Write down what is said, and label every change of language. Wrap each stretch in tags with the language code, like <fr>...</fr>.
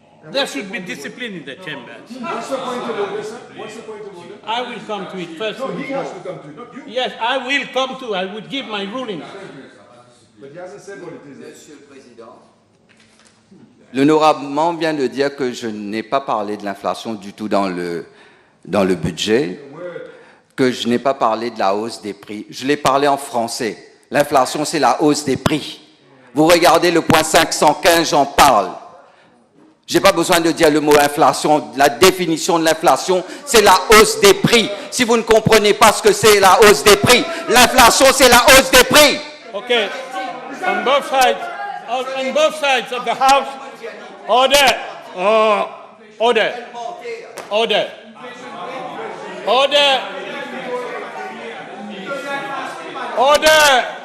<en>There should be discipline in the chamber. What's the point of order, sir? What's the point of order? I will come to it first. No, he has to come to it. Yes, I will come to. I would give my ruling. But he hasn't said what it is.</en> <fr>Monsieur le Président. L'honorable vient de dire que je n'ai pas parlé de l'inflation du tout dans le budget, que je n'ai pas parlé de la hausse des prix. Je l'ai parlé en français. L'inflation, c'est la hausse des prix. Vous regardez le point 515, j'en parle. Je n'ai pas besoin de dire le mot inflation. La définition de l'inflation, c'est la hausse des prix. Si vous ne comprenez pas ce que c'est la hausse des prix, l'inflation, c'est la hausse des prix.</fr> <en>Okay. On both sides of the house. Order. Order. Order. Order. Order.</en>